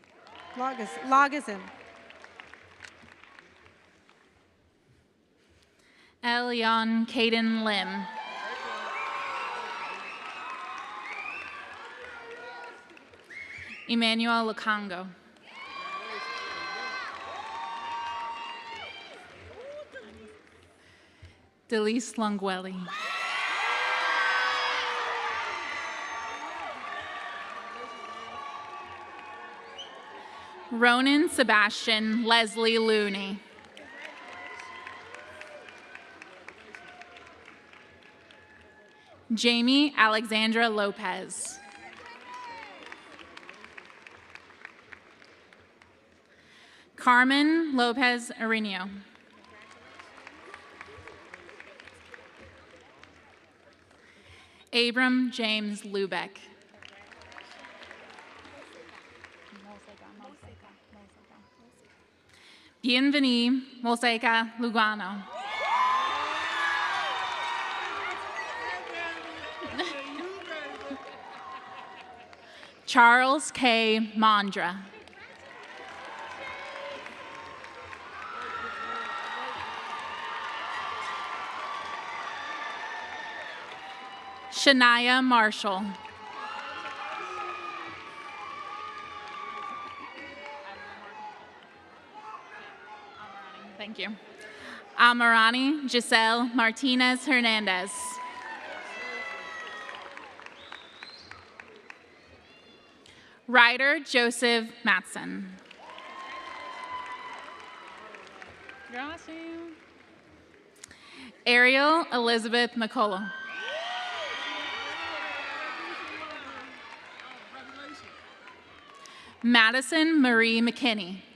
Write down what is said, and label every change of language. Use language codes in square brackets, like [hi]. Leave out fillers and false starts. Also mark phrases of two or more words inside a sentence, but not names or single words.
[en] Elion Caden Lim. Emmanuel Lukongo. Delise Longuelli. Ronan Sebastian Leslie Looney. Jamie Alexandra Lopez. Carmen Lopez Arenio. Abram James Lubeck. Bienvenue Moseca Lugano. Charles K. Mondra. Shania Marshall. Thank you. Amarani Giselle Martinez Hernandez. Ryder Joseph Matson. Ariel Elizabeth McCullough. Madison Marie McKinney.